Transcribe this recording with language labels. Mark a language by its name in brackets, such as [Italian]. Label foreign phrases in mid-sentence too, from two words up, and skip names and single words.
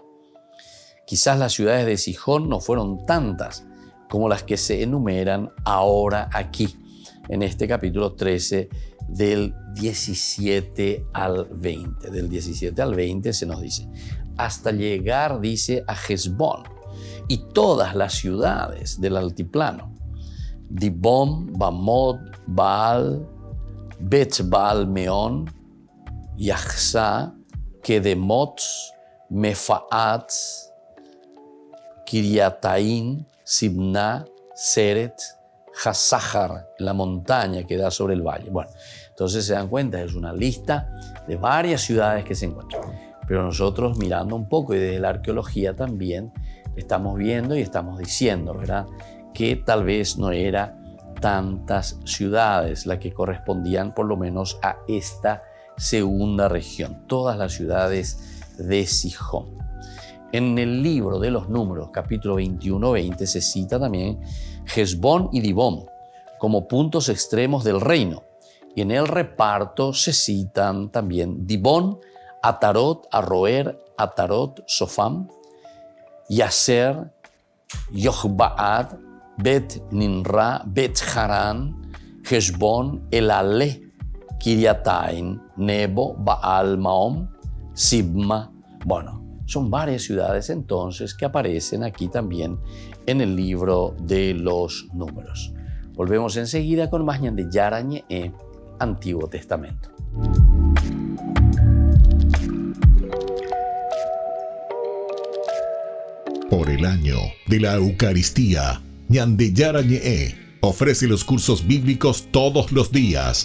[Spanish] Quizás las ciudades de Sihón no fueron tantas como las que se enumeran ahora aquí, en este capítulo 13 del 17 al 20. Del 17 al 20 se nos dice, hasta llegar, dice, a Hesbón y todas las ciudades del altiplano, Dibón, Bamot, Baal, Bet Baal Meón, Yahzá, Kedemot, Mefaat, Kiriataín, Sibná, Seret, Hasahar, la montaña que da sobre el valle. Bueno, entonces se dan cuenta, es una lista de varias ciudades que se encuentran. Pero nosotros mirando un poco y desde la arqueología también estamos viendo y estamos diciendo, ¿verdad?, que tal vez no eran tantas ciudades las que correspondían por lo menos a esta segunda región, todas las ciudades de Sihón. En el libro de los Números, capítulo 21-20, se cita también Hesbón y Dibón como puntos extremos del reino. Y en el reparto se citan también Dibón, Atarot, Arroer, Atarot, Sofam, Yaser, Yochbaad, Bet Ninra, Bet Haran, Hesbón, Elale, Kiriataín, Nebo, Baal Maom, Sibma. Bueno, Son varias ciudades entonces que aparecen aquí también en el libro de los Números. Volvemos enseguida con más Ñande Yarañe, Antiguo Testamento. Por el año de la Eucaristía, Ñande Yarañe ofrece los cursos bíblicos todos los días.